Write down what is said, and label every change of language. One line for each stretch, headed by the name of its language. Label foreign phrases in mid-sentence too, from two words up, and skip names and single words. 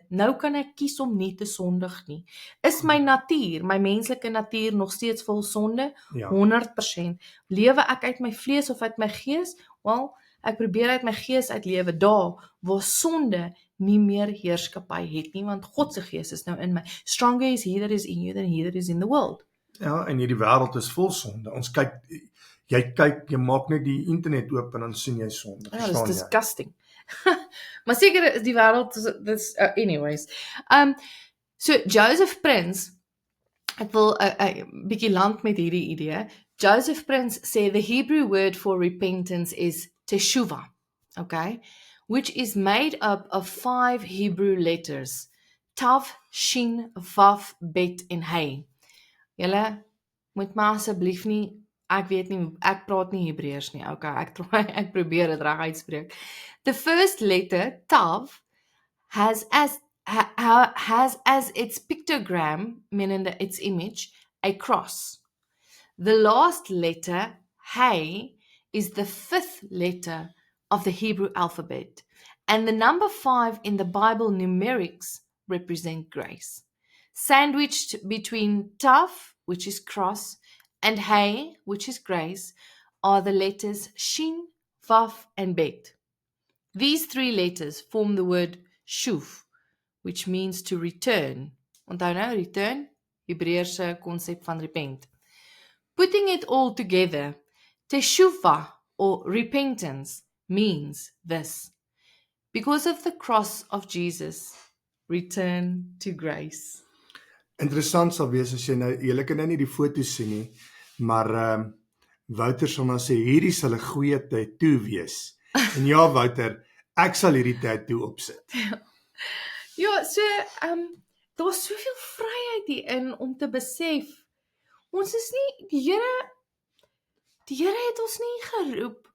Afrikaans: Nou kan ek kies om nie te sondig nie. Is my natuur, my menslike natuur nog steeds vol sonde? Ja. 100%. Lewe ek uit my vlees of uit my gees? Wel, ek probeer uit my gees uitlewe daar waar sonde nie meer heerskappy het nie, want God se gees is nou in my.
English: Stronger is he that is in you than he that is in the world.
Afrikaans: Ja, en hierdie wêreld is vol sonde. Ons kyk, jy maak net die internet oop en dan sien jy sonde. Ja, dis disgusting. Maar seker is die wêreld, dis anyways. So Joseph Prince, ek wil 'n bietjie land met hierdie idee.
English: Joseph Prince sê the Hebrew word for repentance is teshuvah, okay, which is made up of 5 Hebrew letters: Tav, Shin, Vav, Bet en Hey.
Afrikaans: Julle moet maar asseblief nie, ek weet nie, ek praat nie Hebreërs nie, okay, ek probeer dit reg uitspreek.
English: The first letter, Tav, has as its pictogram, meaning its image, a cross. The last letter, Hey, is the 5th letter of the Hebrew alphabet, and the number 5 in the Bible numerics represent grace. Sandwiched between Tav, which is cross, and Hey, which is grace, are the letters Shin, Vav, and Bet. These 3 letters form the word Shuv, which means to return.
Afrikaans: Onthou nou, return, Hebreëse konsep van repent.
English: Putting it all together, teshuvah, or repentance, means this: because of the cross of Jesus, return to grace.
Afrikaans: Interessant sal wees as jy nou, julle kan nou nie die foto's sien nie, maar Wouter sal maar sê, hierdie sal 'n goeie tattoo wees. En ja, Wouter, ek sal hierdie tattoo opsit. Ja, so, daar's soveel vryheid hierin om te besef, ons is nie, die Here het ons nie geroep.